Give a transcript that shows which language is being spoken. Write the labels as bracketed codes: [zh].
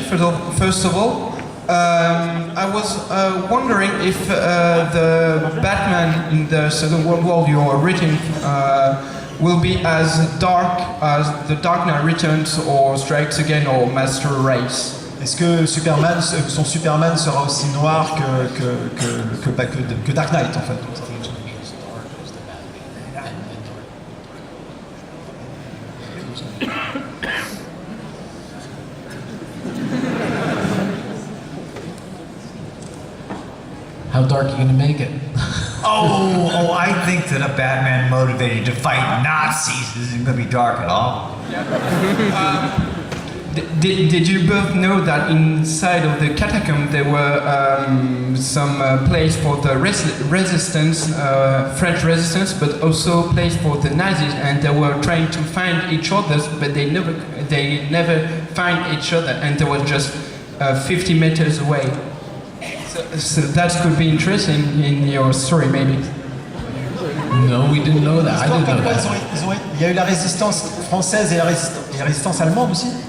[en] First of all, I was wondering if the Batman in the Second World War you are written will be as dark as The Dark Knight Returns or Strikes Again or Master Race. Est-ce que Superman, son Superman sera aussi noir que Dark Knight en fait? How dark are you going to make it? I think that a Batman motivated to fight Nazis isn't going to be dark at all. Did you both know that inside of the catacomb there were some place for the resistance, French resistance, but also place for the Nazis, and they were trying to find each other, but they never find each other, and they were just 50 meters away. So that could be interesting in your story, maybe. No, we didn't know that. I didn't know that. [fr] Il y a eu la résistance française et la résistance allemande aussi?